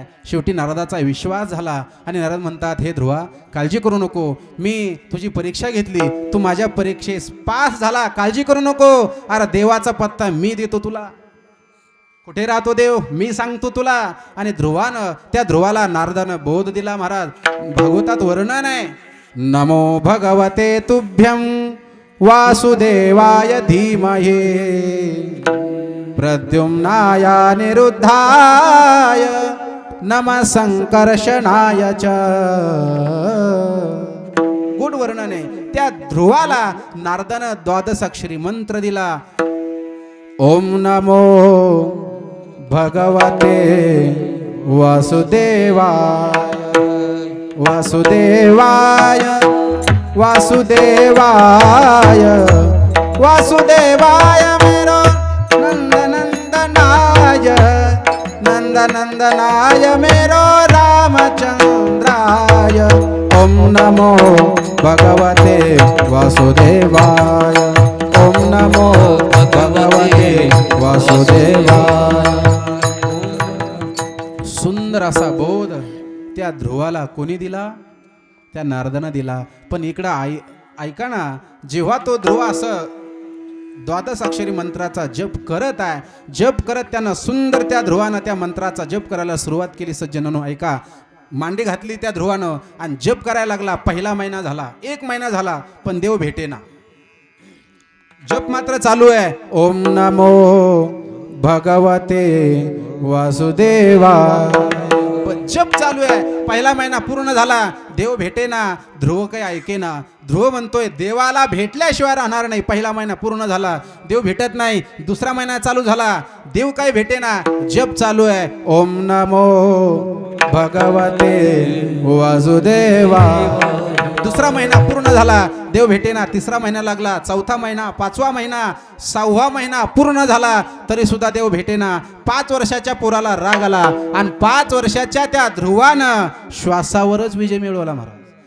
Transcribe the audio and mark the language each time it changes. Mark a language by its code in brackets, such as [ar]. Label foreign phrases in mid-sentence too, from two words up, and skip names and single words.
[mr] शेवटी नारदाचा विश्वास झाला आणि नारद म्हणतात, हे ध्रुवा, काळजी करू नको, मी तुझी परीक्षा घेतली, तू माझ्या परीक्षेस पास झाला, काळजी करू नको. अरे देवाचा पत्ता मी देतो तुला. कुठे राहतो देव मी सांगतो तुला. आणि ध्रुवानं, त्या ध्रुवाला नारदानं बोध दिला. महाराज भागवतात वर्णन आहे, [sa] नमो भगवते तुभ्यं वासुदेवाय धीमहि प्रद्युम्नाय निरुद्धाय नमः संकर्षणाय च. [mr] गुड वर्णन आहे. त्या ध्रुवाला नारदानं 12 अक्षरी मंत्र दिला. [sa] ओम नमो भगवते वासुदेवाय वासुदेवाय वासुदेवाय वासुदेवाय मेरो नंदनंदनाय नंदनंदनाय मेरो रामचंद्राय. ओम नमो भगवते वासुदेवाय. ओम नमो भगवते वासुदेवाय. [mr] सुंदर असा बोध त्या ध्रुवाला कोणी दिला? त्या नारदानं दिला. पण इकडं ऐका ना, जेव्हा तो ध्रुव असं 12 अक्षरी मंत्राचा जप करत आहे, जप करत त्यानं सुंदर त्या ध्रुवानं त्या मंत्राचा जप करायला सुरुवात केली. सज्जनांनो ऐका, मांडी घातली त्या ध्रुवानं आणि जप करायला लागला. पहिला महिना झाला, 1 महिना झाला, पण देव भेटेना. जप मात्र चालू आहे. [sa] ओम नमो भगवते वासुदेवाय. [mr] पण जप चालू आहे. पहिला महिना पूर्ण झाला, देव भेटेना, ध्रुव काही ऐकेना. ध्रुव म्हणतोय देवाला भेटल्याशिवाय राहणार नाही. पहिला महिना पूर्ण झाला, देव भेटत नाही. दुसरा महिना चालू झाला, देव काही भेटेना. जप चालू आहे, [sa] ओम नमो भगवते वासुदेवा. [mr] दुसरा महिना पूर्ण झाला, देव भेटेना. तिसरा महिना लागला, चौथा महिना, पाचवा महिना, सहावा महिना पूर्ण झाला, तरी सुद्धा देव भेटेना. 5 वर्षाच्या पोराला राग आला आणि 5 वर्षाच्या त्या ध्रुवानं श्वासावरच विजय मिळवला महाराज.